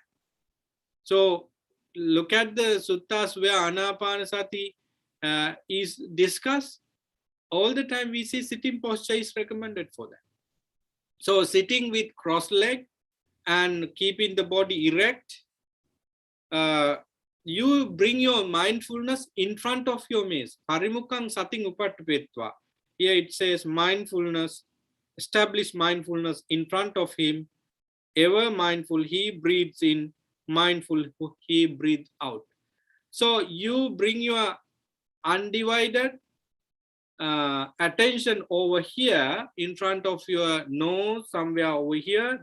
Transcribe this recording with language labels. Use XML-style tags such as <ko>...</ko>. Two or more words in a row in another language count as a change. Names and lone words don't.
<en>So look at the suttas where Anapanasati is discussed. All the time we see sitting posture is recommended for that. So sitting with cross leg and keeping the body erect, you bring your mindfulness in front of your maze.</en> <pi>Parimukang sating upattapetva.</pi> <en>Here it says mindfulness, establish mindfulness in front of him. Ever mindful, he breathes in, mindful, he breathes out. So you bring your undivided attention over here in front of your nose, somewhere over here.</en>